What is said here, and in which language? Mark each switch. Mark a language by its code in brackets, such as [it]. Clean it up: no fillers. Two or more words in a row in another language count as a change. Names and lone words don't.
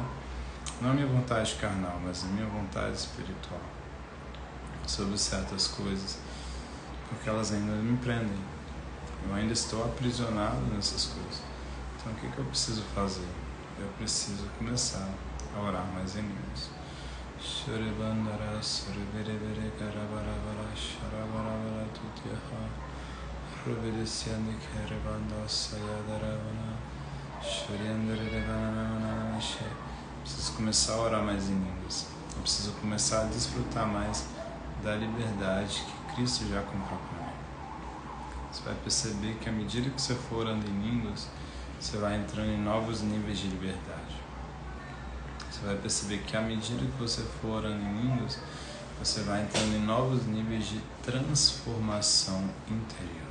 [pt] Não a minha vontade carnal, mas a minha vontade espiritual sobre certas coisas, porque elas ainda me prendem. Eu ainda estou aprisionado nessas coisas. Então o que eu preciso fazer? Eu preciso começar a orar mais em línguas. Shuribandara Suribere Karabarabara Sharabarabara Tutyaha Rubidisyandi Kerabanda Sayadaravana Shuriandaravana. Preciso começar a orar mais em línguas. Eu preciso começar a desfrutar mais da liberdade que Cristo já comprou para mim. Você vai perceber que à medida que você for orando em línguas, você vai entrando em novos níveis de liberdade. Você vai perceber que à medida que você for orando em línguas, você vai entrando em novos níveis de transformação interior.